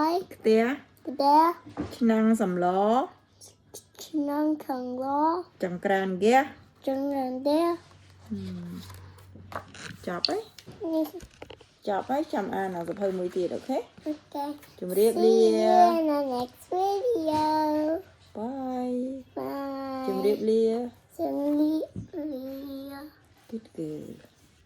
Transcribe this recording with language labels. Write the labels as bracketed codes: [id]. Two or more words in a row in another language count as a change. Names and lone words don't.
[km] ខ្ទះ ក្តា ឆ្នាំងសម្ល ឆ្នាំងខាងឡ ចង្ក្រានហ្គាស ចង្រានទេ ចប់ហើយ នេះ ចប់ហើយចាំអានសភៅមួយទៀតអូខេ អូខេ ជម្រាបលា [en] See you in the next video. Bye Bye. [km] ជម្រាបលា ជម្រាបលា [en] Good girl